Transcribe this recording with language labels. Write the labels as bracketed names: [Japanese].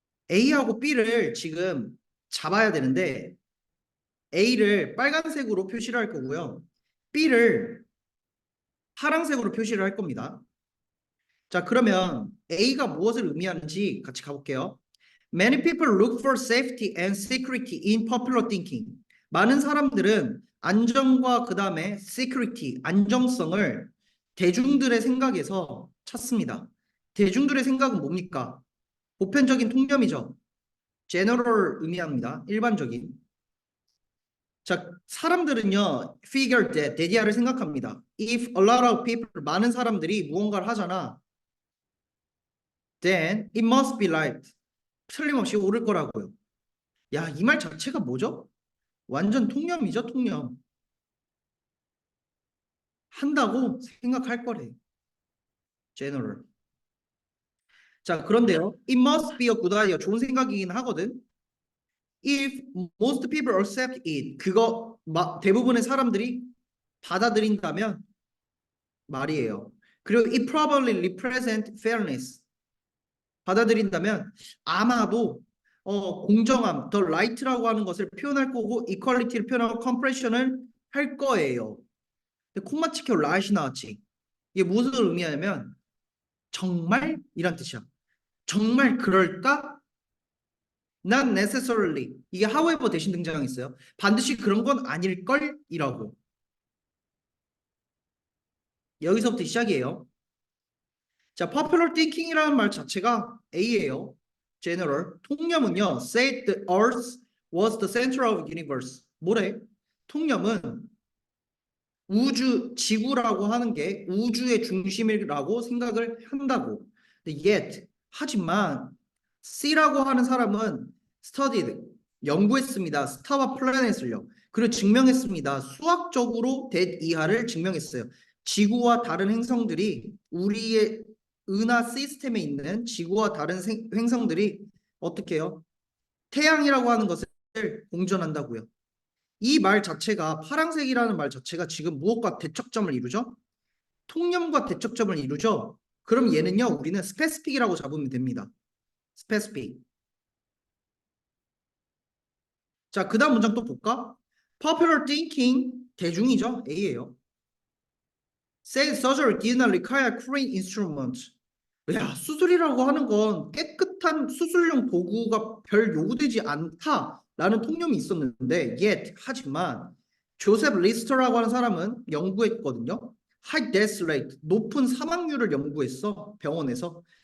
[Korean] A하고 B를 지금 잡아야 되는데 A를 빨간색으로 표시를 할 거고요. B를 파란색으로 표시를 할 겁니다. 자, 그러면 A가 무엇을 의미하는지 같이 가볼게요. [English] Many people look for safety and security in popular thinking. [Korean] 많은 사람들은 안정과 그 다음에 security, 안정성을 대중들의 생각에서 찾습니다. 대중들의 생각은 뭡니까? 보편적인 통념이죠. general 의미합니다. 일반적인. 자, 사람들은요, [English] figure that, [Korean] 대디아를 생각합니다. [English] If a lot of people, [Korean] 많은 사람들이 무언가를 하잖아. [English] Then it must be right. [Korean] 틀림없이 옳을 거라고요. 야, 이 말 자체가 뭐죠? 완전 통념이죠, 통념. 한다고 생각할 거래. general. 자, 그런데요. [English] It must be a good idea. [Korean] 좋은 생각이긴 하거든. [English] If most people accept it. [Korean] 그거 대부분의 사람들이 받아들인다면 말이에요. [English] 그리고 it probably represent fairness. [Korean] 받아들인다면 아마도 공정함, the right라고 하는 것을 표현할 거고 equality를 표현하고 compression을 할 거예요. 근데 콤마 찍혀 right이 나왔지. 이게 무엇을 의미하냐면 정말 이란 뜻이야. 정말 그럴까? [English] Not necessarily. [Korean] 이게 however 대신 등장했어요. 반드시 그런 건 아닐걸? 이라고. 여기서부터 시작이에요. 자, popular thinking이라는 말 자체가 A예요. general. 통념은요. [English] said the earth was the center of the universe. [Korean] 뭐래? 통념은 우주, 지구라고 하는 게 우주의 중심이라고 생각을 한다고. Yet, 하지만 C라고 하는 사람은 studied, 연구했습니다. 스타와 플래닛을요. 그리고 증명했습니다. 수학적으로 that 이하를 증명했어요. 지구와 다른 행성들이 우리의 은하 시스템에 있는 지구와 다른 행성들이 어떻게 해요? 태양이라고 하는 것을 공존한다고요. 이 말 자체가 파란색이라는 말 자체가 지금 무엇과 대척점을 이루죠? 통념과 대척점을 이루죠? 그럼 얘는요, 우리는 스페시픽이라고 잡으면 됩니다. 스페시픽. 자, 그 다음 문장 또 볼까? Popular thinking, 대중이죠? A예요. [English] Said surgery did not require clean instruments. [Korean] 야, 수술이라고 하는 건 깨끗한 수술용 도구가 별 요구되지 않다라는 통념이 있었는데, yet, 하지만 조셉 리스터라고 하는 사람은 연구했거든요. [English] High death rate, [Korean] 높은 사망률을 연구했어, 병원에서.